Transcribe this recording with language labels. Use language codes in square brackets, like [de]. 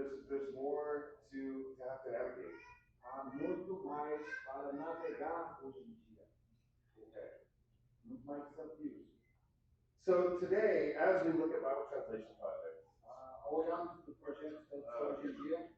[en] there's more to have to navigate. [pt] Há muito mais para navegar hoje em dia. [en] Okay. [pt] Muito mais desafios. [en] So today, as we look at Bible translation projects, [pt] Ao olharmos para o projeto de tradução hoje em dia,